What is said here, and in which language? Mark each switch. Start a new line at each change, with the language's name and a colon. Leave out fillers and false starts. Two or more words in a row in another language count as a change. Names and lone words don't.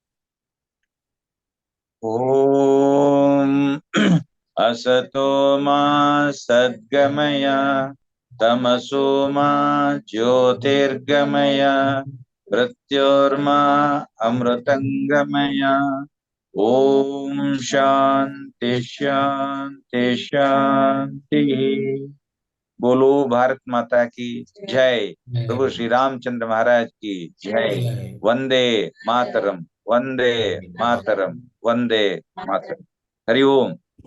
Sanskrit: ಓಂ ಅಸತೋ ಮಾ ಸದ್ಗಮಯ ತಮಸೋ ಮಾ ಜ್ಯೋತಿರ್ಗಮಯ ಮೃತ್ಯೋರ್ಮಾ ಅಮೃತಂಗಮಯ. ಓಂ ಶಾಂತಿ ಶಾಂತಿ ಶಾಂತಿ.
Hindi: बोलो भारत माता की जय, प्रभु श्री रामचंद्र महाराज की जय. वंदे मातरम, वंदे मातरम, वंदे मातरम. हरि ओम.